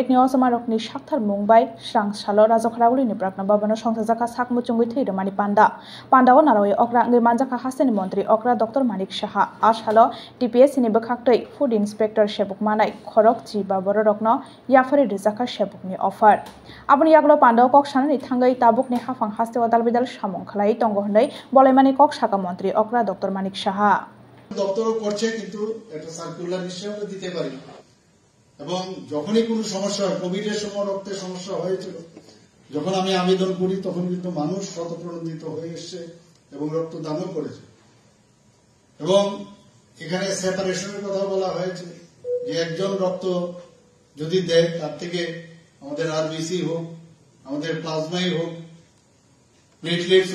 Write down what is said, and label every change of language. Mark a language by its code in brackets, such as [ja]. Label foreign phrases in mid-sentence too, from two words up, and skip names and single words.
[trp] neo samarokni shakthar mung bai srangsala rajokhraguli ni prakna bobono songsa jaka sakmuchungui thirmani panda wanaroi okra ngai manjaka hastani montri okra dr manik saha ashalo TPS ni bakhaktei [en] food inspector [trp] shebuk manai khorok chi ba bororokno yafari rijaka shebukni offer aboni yaglo panda kok sanani thangai tabukni hafang haste wadalbidal samung khlai tongo hnai bolaimani kok saka montri okra dr manik saha [bn] দপ্তরও করছে কিন্তু একটা সার্কুলার হিসেবে দিতে পারি এবং যখনই কোনো সমস্যা হয় কোভিডের সময় রক্তের সমস্যা হয়েছিল যখন আমি আবেদন করি তখন কিন্তু মানুষ স্বতঃপ্রণোদিত হয়ে এসেছে এবং রক্তদানও করেছে এবং এখানে সেপারেশনের কথা বলা হয়েছে যে একজন রক্ত যদি দেয় তার থেকে আমাদের আরবিসি হোক আমাদের প্লাজমাই হোক প্লেটলেটস